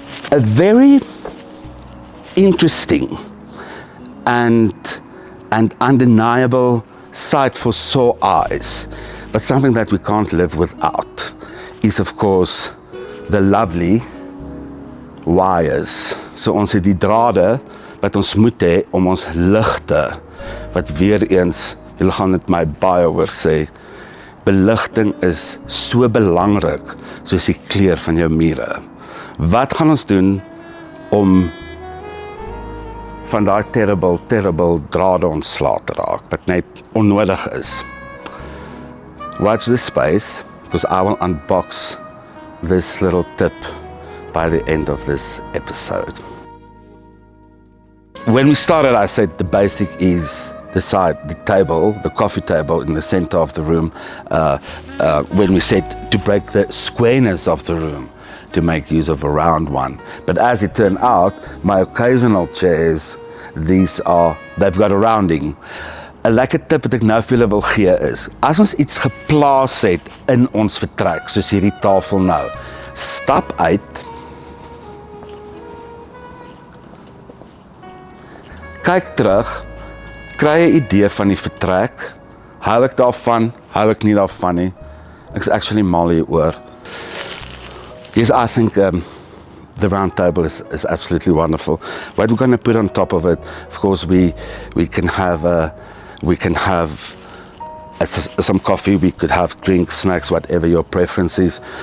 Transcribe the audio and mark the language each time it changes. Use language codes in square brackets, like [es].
[en] A very interesting and undeniable sight for sore eyes, but something that we can't live without, is of course the lovely wires. [af] So ons het die drade wat ons moet hê om ons ligte, wat weer eens, julle gaan dit my baie hoor sê, beligting is so belangrik soos die kleur van jou mure. Wat gaan ons doen om van daai terrible drade ontslae te raak, wat net onnodig is? [en] Watch this space, because I will unbox this little tip by the end of this episode. When we started, I said the basic is the table, the coffee table in the center of the room, when we said to break the squareness of the room, to make use of a round one. But as it turned out, my occasional chairs, they've got a rounding. [af] 'n Lekker tip wat ek nou vir julle wil gee is, as ons iets geplaas het in ons vertrek, soos hierdie tafel nou, stap uit, kyk terug, kry 'n idee van die vertrek, hou ek daarvan, hou ek nie daarvan nie, ek is actually mal hieroor. [en] Yes, I think the round table is absolutely wonderful. What we're going to put on top of it, of course, we can have some coffee, we could have drinks, snacks, whatever your preference is.